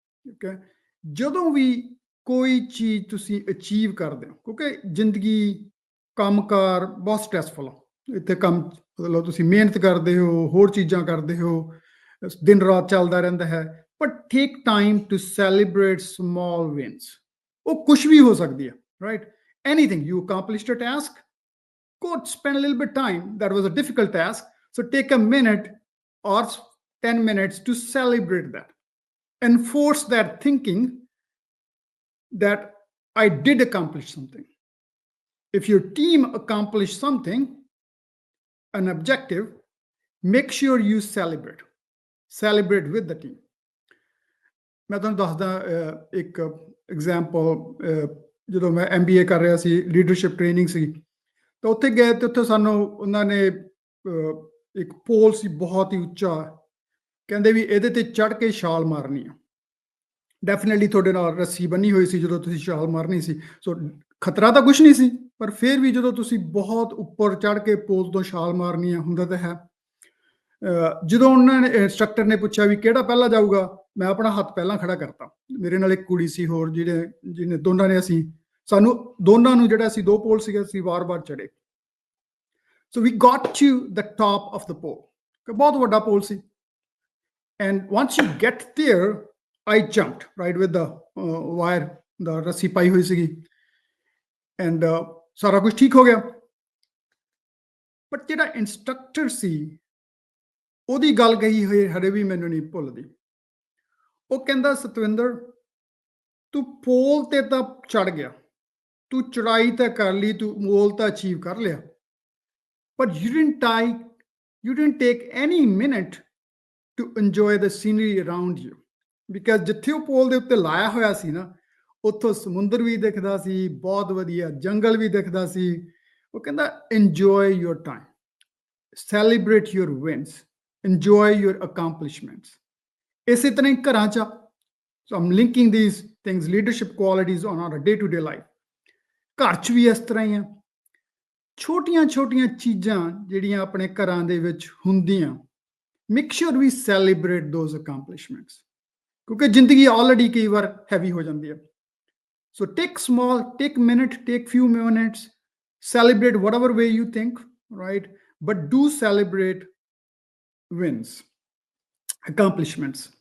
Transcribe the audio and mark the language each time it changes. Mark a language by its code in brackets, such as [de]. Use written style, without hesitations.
[pa] Okay, ਜਦੋਂ ਵੀ ਕੋਈ ਚੀਜ਼ ਤੁਸੀਂ ਅਚੀਵ ਕਰਦੇ ਹੋ, ਕਿਉਂਕਿ ਜ਼ਿੰਦਗੀ ਕੰਮਕਾਰ ਬਹੁਤ ਸਟ੍ਰੈਸਫੁਲ ਆ, ਇੱਥੇ ਕੰਮ ਮਤਲਬ ਤੁਸੀਂ ਮਿਹਨਤ ਕਰਦੇ ਹੋ, ਹੋਰ ਚੀਜ਼ਾਂ ਕਰਦੇ ਹੋ, ਦਿਨ ਰਾਤ ਚੱਲਦਾ ਰਹਿੰਦਾ ਹੈ, [en] But take time to celebrate small wins. [pa] ਉਹ ਕੁਝ ਵੀ ਹੋ ਸਕਦੀ ਹੈ, right. [en] Anything you accomplished a task, go spend a little bit time, that was a difficult task, so take a minute or 10 minutes to celebrate that. Enforce that thinking that I did accomplish something. If your team accomplished something, an objective, make sure you celebrate with the team. [pa] ਮੈਂ ਤੁਹਾਨੂੰ ਦੱਸਦਾ ਇੱਕ example. ਜਦੋਂ ਮੈਂ MBA ਕਰ ਰਿਹਾ ਸੀ, leadership training ਸੀ, ਤਾਂ ਉੱਥੇ ਗਏ ਤੇ ਉੱਥੇ ਸਾਨੂੰ ਉਹਨਾਂ ਨੇ ਇੱਕ ਪੋਲ ਸੀ ਬਹੁਤ ਹੀ ਉੱਚਾ, ਕਹਿੰਦੇ ਵੀ ਇਹਦੇ ਤੇ ਚੜ੍ਹ ਕੇ ਛਾਲ ਮਾਰਨੀ ਆ। ਡੈਫੀਨੇਟਲੀ ਤੁਹਾਡੇ ਨਾਲ ਰੱਸੀ ਬੰਨੀ ਹੋਈ ਸੀ ਜਦੋਂ ਤੁਸੀਂ ਛਾਲ ਮਾਰਨੀ ਸੀ, ਸੋ ਖਤਰਾ ਤਾਂ ਕੁਝ ਨਹੀਂ ਸੀ, ਪਰ ਫਿਰ ਵੀ ਜਦੋਂ ਤੁਸੀਂ ਬਹੁਤ ਉੱਪਰ ਚੜ੍ਹ ਕੇ ਪੋਲ ਤੋਂ ਛਾਲ ਮਾਰਨੀ ਆ, ਹੁੰਦਾ ਤਾਂ ਹੈ। ਜਦੋਂ ਉਹਨਾਂ ਨੇ ਇੰਸਟ੍ਰਕਟਰ ਨੇ ਪੁੱਛਿਆ ਵੀ ਕਿਹੜਾ ਪਹਿਲਾਂ ਜਾਊਗਾ, ਮੈਂ ਆਪਣਾ ਹੱਥ ਪਹਿਲਾਂ ਖੜਾ ਕਰਤਾ। ਮੇਰੇ ਨਾਲ ਇੱਕ ਕੁੜੀ ਸੀ ਹੋਰ, ਜਿਹਨੇ ਦੋਨਾਂ ਨੇ ਸਾਨੂੰ ਦੋਨਾਂ ਨੂੰ ਜਿਹੜਾ ਅਸੀਂ 2 ਪੋਲ ਸੀਗੇ, ਅਸੀਂ ਵਾਰ-ਵਾਰ ਚੜ੍ਹੇ। [en] So we got to the top of the pole, [pa] ਬਹੁਤ ਵੱਡਾ ਪੋਲ ਸੀ, [en] and once you get there, I jumped right with the wire, the [pa] ਰੱਸੀ ਪਾਈ ਹੋਈ ਸੀਗੀ, [en] and [pa] ਸਾਰਾ ਕੁਝ ਠੀਕ ਹੋ ਗਿਆ। ਬਟ ਜਿਹੜਾ ਇੰਸਟ੍ਰਕਟਰ ਸੀ ਉਹਦੀ ਗੱਲ ਕਹੀ ਹੋਈ ਹਰੇ ਵੀ ਮੈਨੂੰ ਨਹੀਂ ਭੁੱਲਦੀ। ਉਹ ਕਹਿੰਦਾ, ਸਤਵਿੰਦਰ ਤੂੰ ਪੋਲ ਤੇ ਤਾਂ ਚੜ ਗਿਆ, ਤੂੰ ਚੜਾਈ ਤਾਂ ਕਰ ਲਈ, ਤੂੰ ਪੋਲ ਤਾਂ ਅਚੀਵ ਕਰ ਲਿਆ, [en] but you didn't take any minute to enjoy the scenery around you, [pa] because ਜਿੱਥੇ ਉਹ ਪੋਲ ਦੇ ਉੱਤੇ ਲਾਇਆ ਹੋਇਆ ਸੀ ਨਾ, ਉੱਥੋਂ ਸਮੁੰਦਰ ਵੀ ਦਿਖਦਾ ਸੀ, ਬਹੁਤ ਵਧੀਆ ਜੰਗਲ ਵੀ ਦਿਖਦਾ ਸੀ। ਉਹ ਕਹਿੰਦਾ [en] enjoy your time, celebrate your wins, enjoy your accomplishments. [pa] ਇਸੇ ਤਰ੍ਹਾਂ ਹੀ ਘਰਾਂ 'ਚ, [en] so I'm linking these things, leadership qualities on our day-to-day life. [pa] ਘਰ 'ਚ ਵੀ ਇਸ ਤਰ੍ਹਾਂ ਹੀ ਆ, ਛੋਟੀਆਂ ਚੀਜ਼ਾਂ ਜਿਹੜੀਆਂ ਆਪਣੇ ਘਰਾਂ ਦੇ ਵਿੱਚ ਹੁੰਦੀਆਂ, [en] make sure we celebrate those accomplishments, [pa] ਕਿਉਂਕਿ ਜ਼ਿੰਦਗੀ ਆਲਰੇਡੀ ਕਈ ਵਾਰ ਹੈਵੀ ਹੋ ਜਾਂਦੀ ਹੈ। [en] So take minute, take few minutes, celebrate whatever way you think, right, but do celebrate wins, accomplishments.